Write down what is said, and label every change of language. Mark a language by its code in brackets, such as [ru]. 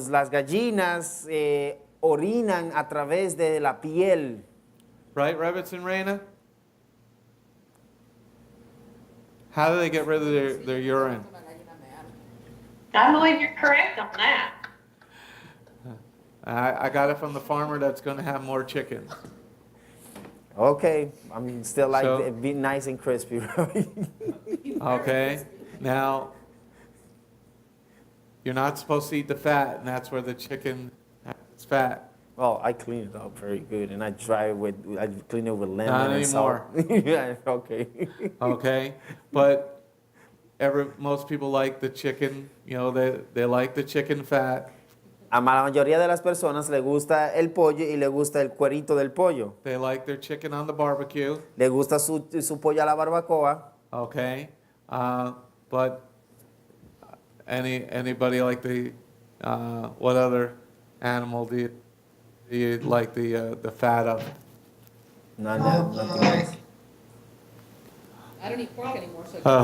[es] gallinas orinan a través de la piel. [en] Right, Rabbits and Reina? How do they get rid of their urine? I believe you're correct on that. I got it from the farmer that's going to have more chickens. Okay, I'm still like So- it be nice and crispy. Right? Okay? Now, you're not supposed to eat the fat, and that's where the chicken has its fat. Well, I clean it up very good, and I clean it with lemon Not and salt. Yeah, okay. Okay? But most people like the chicken, they like the chicken fat. [es] A la mayoría de las personas le gusta el pollo y le gusta el cuerito del pollo. [en] They like their chicken on the barbecue. [es] Le gusta su pollo a la barbacoa. [en] Okay? But anybody like what other animal do you like the fat of? Nothing else. I don't eat pork anymore, so